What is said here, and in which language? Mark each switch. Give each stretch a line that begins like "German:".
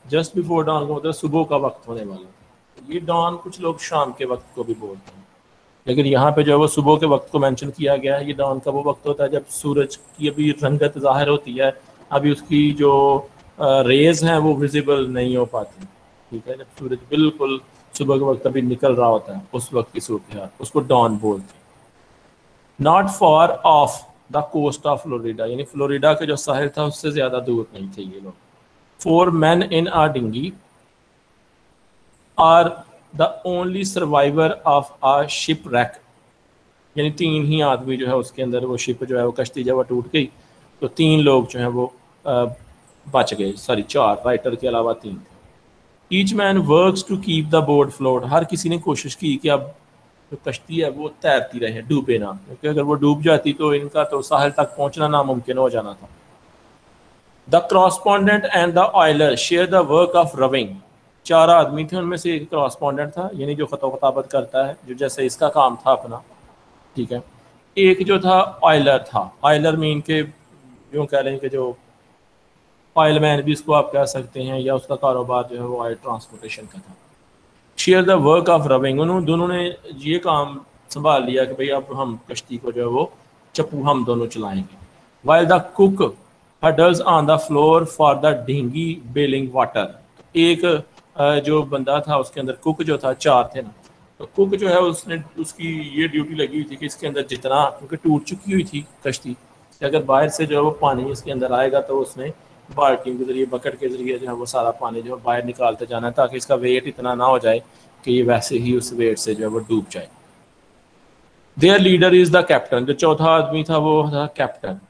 Urdu: Just before Dawn کا مطلب صبح کا وقت ہونے والا. یہ ڈان کچھ لوگ شام کے وقت کو بھی بولتے ہیں، لیکن یہاں پہ جو ہے وہ صبح کے وقت کو مینشن کیا گیا ہے. یہ ڈان کا وہ وقت ہوتا ہے جب سورج کی ابھی رنگت ظاہر ہوتی ہے، ابھی اس کی جو ریز ہیں وہ ویزیبل نہیں ہو پاتی. ٹھیک ہے، جب سورج بالکل صبح کے وقت ابھی نکل رہا ہوتا ہے اس وقت کی صورتحال، اس کو ڈان بولتے ہیں.
English: not far off the coast of Florida,
Urdu: یعنی فلوریڈا کے جو ساحل تھا اس سے زیادہ دور نہیں تھے یہ لوگ.
English: 4 men in a dinghy are the only survivor of a shipwreck.
Urdu: یعنی 3 ہی آدمی جو ہے اس کے اندر، وہ شپ جو ہے وہ کشتی جب وہ ٹوٹ گئی تو 3 لوگ جو ہیں وہ بچ گئے. 4 رائٹر کے علاوہ 3 تھے.
English: Each man works to keep the board float.
Urdu: ہر کسی نے کوشش کی کہ اب جو کشتی ہے وہ تیرتی رہے, ڈوبے نہ, کیونکہ اگر وہ ڈوب جاتی تو ان کا تو ساحل تک پہنچنا ناممکن ہو جانا تھا.
English: The correspondent and the oiler share the work of rowing.
Urdu: 4 آدمی تھے, ان میں سے ایک کراسپونڈنٹ تھا, یعنی جو خط و خطابت کرتا ہے, جو جیسے اس کا کام تھا اپنا, ٹھیک ہے. ایک جو تھا آئلر تھا, آئلر مین کے یوں کہہ لیں کہ جو آئل مین بھی اس کو آپ کہہ سکتے ہیں, یا اس کا کاروبار جو ہے وہ آئل ٹرانسپورٹیشن کا تھا.
English: share the work of rowing,
Urdu: انہوں دونوں نے یہ کام سنبھال لیا کہ بھئی اب ہم کشتی کو جو ہے وہ چپو ہم دونوں چلائیں گے.
English: while the cook huddles on the floor for the dinghy bailing water.
Urdu: ایک جو بندہ تھا اس کے اندر, کک جو تھا, 4 تھے نا, تو کک جو ہے اس نے, اس کی یہ ڈیوٹی لگی ہوئی تھی کہ اس کے اندر جتنا, کیونکہ ٹوٹ چکی ہوئی تھی کشتی, کہ اگر باہر سے جو ہے وہ پانی اس کے اندر آئے گا تو اس نے بالٹیوں کے ذریعے, بکٹ کے ذریعے جو ہے وہ سارا پانی جو ہے باہر نکالتے جانا ہے, تاکہ اس کا ویٹ اتنا نہ ہو جائے کہ یہ ویسے ہی اس ویٹ سے جو ہے وہ ڈوب جائے.
English: their leader is the captain,
Urdu: جو چوتھا آدمی تھا وہ تھا کیپٹن.